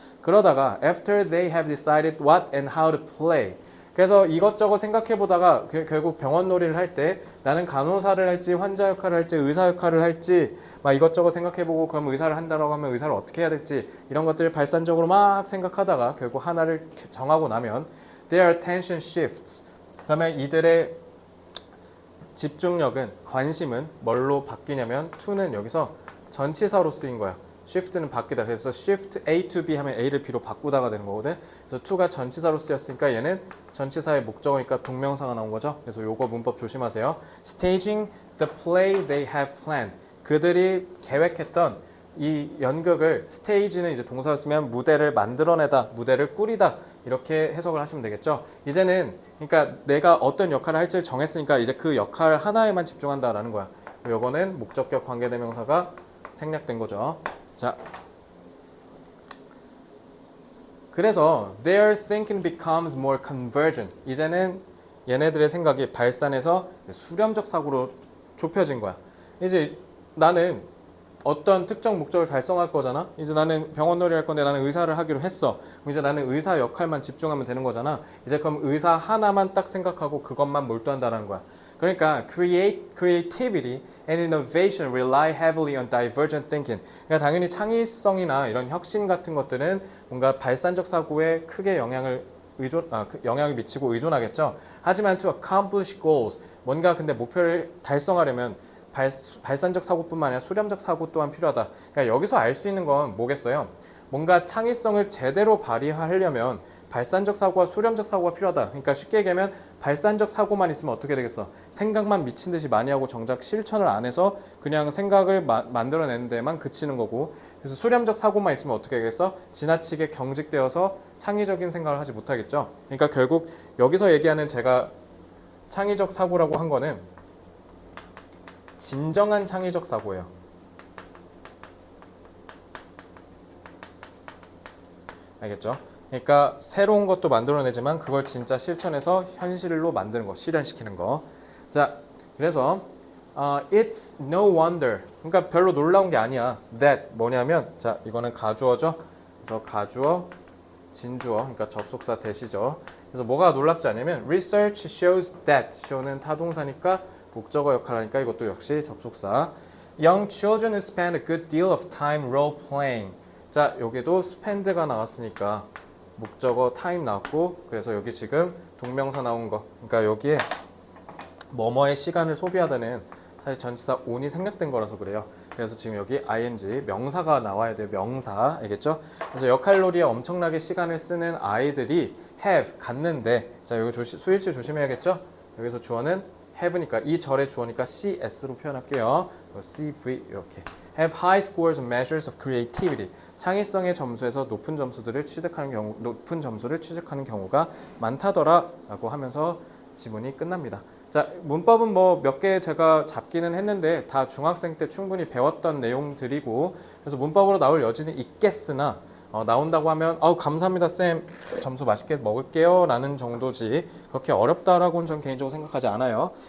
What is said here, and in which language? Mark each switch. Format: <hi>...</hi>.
<ko>그러다가</ko> <en>after they have decided what and how to play</en> <ko>그래서 이것저것 생각해 보다가 결국 병원 놀이를 할 때 나는 간호사를 할지 환자 역할을 할지 의사 역할을 할지 막 이것저것 생각해 보고 그럼 의사를 한다라고 하면 의사를 어떻게 해야 될지 이런 것들을 발산적으로 막 생각하다가 결국 하나를 정하고 나면</ko> <en>their attention shifts</en> <ko>그러면 이들의 집중력은 관심은 뭘로 바뀌냐면 to는 여기서 전치사로 쓰인 거야. shift는 바뀌다. 그래서 shift A to B 하면 A를 B로 바꾸다가 되는 거거든. 그래서 to가 전치사로 쓰였으니까 얘는 전치사의 목적어니까 동명사가 나온 거죠. 그래서 요거 문법 조심하세요.</ko> <en>staging the play they have planned.</en> <ko>그들이 계획했던 이 연극을 stage는 이제 동사를 쓰면 무대를 만들어내다, 무대를 꾸리다 이렇게 해석을 하시면 되겠죠. 이제는 그러니까 내가 어떤 역할을 할지를 정했으니까 이제 그 역할 하나에만 집중한다라는 거야. 요거는 목적격 관계대명사가 생략된 거죠. 자, 그래서</ko> <en>their thinking becomes more convergent.</en> <ko>이제는 얘네들의 생각이 발산해서 수렴적 사고로 좁혀진 거야. 이제 나는 어떤 특정 목적을 달성할 거잖아. 이제 나는 병원놀이 할 건데 나는 의사를 하기로 했어. 그럼 이제 나는 의사 역할만 집중하면 되는 거잖아. 이제 그럼 의사 하나만 딱 생각하고 그것만 몰두한다라는 거야.</ko> <en>그러니까 creativity and innovation rely heavily on divergent thinking.</en> <ko>그러니까 당연히 창의성이나 이런 혁신 같은 것들은 뭔가 발산적 사고에 크게 영향을 미치고 의존하겠죠. 하지만</ko> <en>to accomplish goals,</en> <ko>뭔가 근데 목표를 달성하려면 발산적 사고뿐만 아니라 수렴적 사고 또한 필요하다. 그러니까 여기서 알 수 있는 건 뭐겠어요? 뭔가 창의성을 제대로 발휘하려면 발산적 사고와 수렴적 사고가 필요하다. 그러니까 쉽게 얘기하면 발산적 사고만 있으면 어떻게 되겠어? 생각만 미친 듯이 많이 하고 정작 실천을 안 해서 그냥 생각을 만들어내는 데만 그치는 거고, 그래서 수렴적 사고만 있으면 어떻게 되겠어? 지나치게 경직되어서 창의적인 생각을 하지 못하겠죠. 그러니까 결국 여기서 얘기하는 제가 창의적 사고라고 한 거는 진정한 창의적 사고예요. 알겠죠? 그러니까 새로운 것도 만들어내지만 그걸 진짜 실천해서 현실로 만드는 거, 실현시키는 거. 자, 그래서</ko> <en>it's no wonder.</en> <ko>그러니까 별로 놀라운 게 아니야. that 뭐냐면 자, 이거는 가주어죠. 그래서 가주어, 진주어, 그러니까 접속사 대시죠. 그래서 뭐가 놀랍지 않냐면</ko> <en>research shows that.</en> <ko>show는 타동사니까 목적어 역할을 하니까 이것도 역시 접속사.</ko> <en>Young children spend a good deal of time role playing.</en> <ko>자, 여기도 spend가 나왔으니까 목적어 time 나왔고, 그래서 여기 지금 동명사 나온 거. 그러니까 여기에 뭐뭐의 시간을 소비하다는 사실 전치사 on이 생략된 거라서 그래요. 그래서 지금 여기 ing 명사가 나와야 돼요. 명사. 알겠죠? 그래서 역할놀이에 엄청나게 시간을 쓰는 아이들이 have 갖는데, 자, 여기 수일치 조심해야겠죠? 여기서 주어는 have니까 이 절의 주어니까 CS로 표현할게요. CV 이렇게.</ko> <en>have high scores and measures of creativity.</en> <ko>창의성의 점수에서 높은 점수를 취득하는 경우가 많다더라라고 하면서 지문이 끝납니다. 자, 문법은 뭐 몇 개 제가 잡기는 했는데 다 중학생 때 충분히 배웠던 내용들이고, 그래서 문법으로 나올 여지는 있겠으나 나온다고 하면 감사합니다 쌤, 점수 맛있게 먹을게요 라는 정도지 그렇게 어렵다라고는 전 개인적으로 생각하지 않아요.</ko>